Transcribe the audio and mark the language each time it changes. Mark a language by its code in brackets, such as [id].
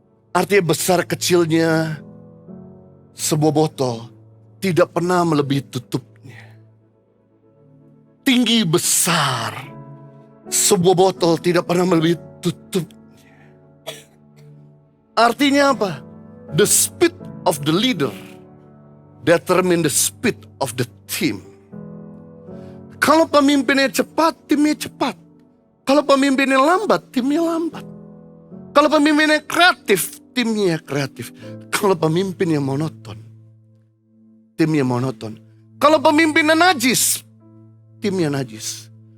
[id] Artinya besar kecilnya sebuah botol tidak pernah melebihi tutupnya. Tinggi besar Sebuah botol tidak pernah melebihi tutupnya. Artinya apa? [en] The speed of the leader determine the speed of the team. [id] Kalau pemimpinnya cepat, timnya cepat. Kalau pemimpinnya lambat, timnya lambat. Kalau pemimpinnya kreatif, timnya kreatif. Kalau pemimpinnya monoton, timnya monoton. Kalau pemimpinnya najis, timnya najis.